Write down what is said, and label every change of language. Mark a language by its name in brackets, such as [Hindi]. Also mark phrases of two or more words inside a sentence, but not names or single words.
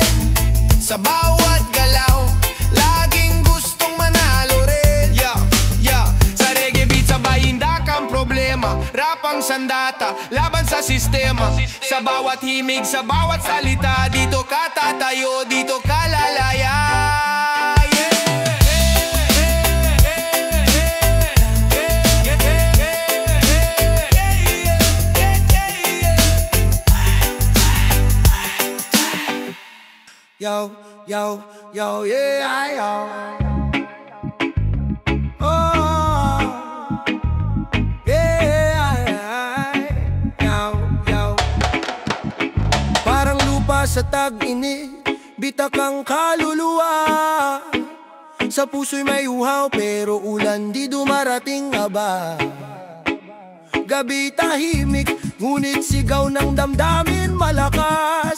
[Filipino] Sa bawat galaw, laging gustong manalo rin. Sa [English] reggae beat, [Filipino] sabay hindak ang problema. Rap ang sandata, laban sa sistema. Sa bawat himig, sa bawat salita, dito ka tatayo, dito ka lalaya. Yo, yo, yo, yeah, yo. Oh, yeah, yo, yo. Parang lupa sa tag-init, bitak ang kaluluwa. Sa puso'y may uhaw, pero ulan di dumarating aba. Gabi tahimik, ngunit sigaw ng damdamin malakas.